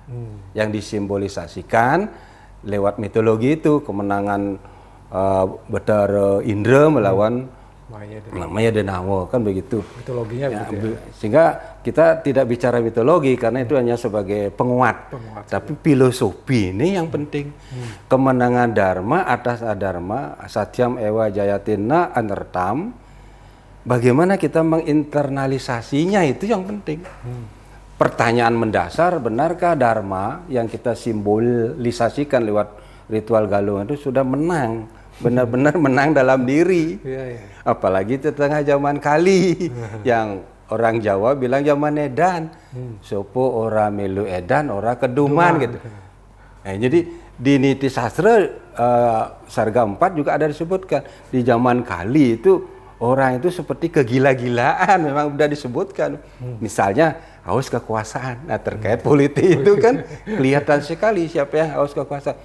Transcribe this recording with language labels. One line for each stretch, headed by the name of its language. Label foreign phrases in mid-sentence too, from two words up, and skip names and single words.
Indonesian: Yang disimbolisasikan lewat mitologi itu kemenangan Betara Indra melawan Maya Denawa, kan begitu. Mitologinya Ya, begitu ya. sehingga kita tidak bicara mitologi karena itu hanya sebagai penguat. Tapi filosofi ini yang penting. Kemenangan dharma atas adharma,
Sanskrit: satyam ewa jayatina anertam.
Indonesian: Bagaimana kita menginternalisasinya itu yang penting. Pertanyaan mendasar, benarkah dharma yang kita simbolisasikan lewat ritual galungan itu sudah menang? Benar-benar menang dalam diri. Apalagi di tengah zaman Kali yang orang Jawa bilang zaman edan.
Javanese: Sopo ora melu edan, ora keduman gitu.
Indonesian: Nah, jadi di Niti Sastra Sarga 4 juga ada disebutkan di zaman Kali itu orang itu seperti kegila-gilaan, memang sudah disebutkan. Misalnya haus kekuasaan. Nah, terkait politik itu kan kelihatan sekali siapa yang haus kekuasaan.